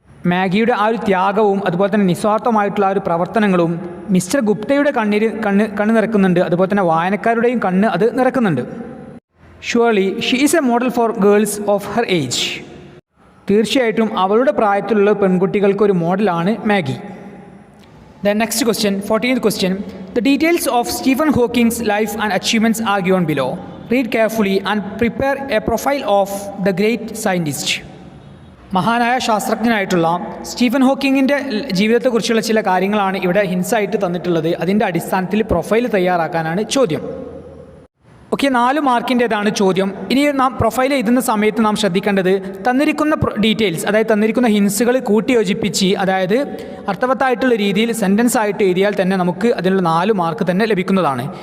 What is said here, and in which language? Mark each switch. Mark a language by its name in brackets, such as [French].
[Malayalam] മാഗിയുടെ ആ ഒരു ത്യാഗവും അതുപോലെ തന്നെ നിസ്വാർത്ഥമായിട്ടുള്ള ആ ഒരു പ്രവർത്തനങ്ങളും മിസ്റ്റർ ഗുപ്തയുടെ കണ്ണ് നിറക്കുന്നുണ്ട്. അതുപോലെ തന്നെ വായനക്കാരുടെയും കണ്ണ് അത് നിറക്കുന്നുണ്ട്. [English] Surely she is a model for girls of her age. [Malayalam] തീർച്ചയായിട്ടും അവളുടെ പ്രായത്തിലുള്ള പെൺകുട്ടികൾക്ക് ഒരു മോഡലാണ് Maggi. [English] The next question, 14th question. The details of Stephen Hawking's life and achievements are given below. Read carefully and prepare a profile of the great scientist. [Malayalam] മഹാനായ ശാസ്ത്രജ്ഞനായിട്ടുള്ള Stephen ഹോക്കിങ്ങിൻ്റെ ജീവിതത്തെക്കുറിച്ചുള്ള ചില കാര്യങ്ങളാണ് ഇവിടെ ഹിൻസായിട്ട് തന്നിട്ടുള്ളത്. അതിൻ്റെ അടിസ്ഥാനത്തിൽ പ്രൊഫൈൽ തയ്യാറാക്കാനാണ് ചോദ്യം. ഓക്കെ, 4 മാർക്കിൻ്റേതാണ് ചോദ്യം. ഇനി നാം പ്രൊഫൈൽ എഴുതുന്ന സമയത്ത് നാം ശ്രദ്ധിക്കേണ്ടത് തന്നിരിക്കുന്ന ഡീറ്റെയിൽസ്, അതായത് തന്നിരിക്കുന്ന ഹിൻസുകൾ കൂട്ടിയോജിപ്പിച്ച്, അതായത് അർത്ഥവത്തായിട്ടുള്ള രീതിയിൽ സെൻറ്റൻസ് ആയിട്ട് എഴുതിയാൽ തന്നെ നമുക്ക് അതിനുള്ള 4 മാർക്ക് തന്നെ ലഭിക്കുന്നതാണ്.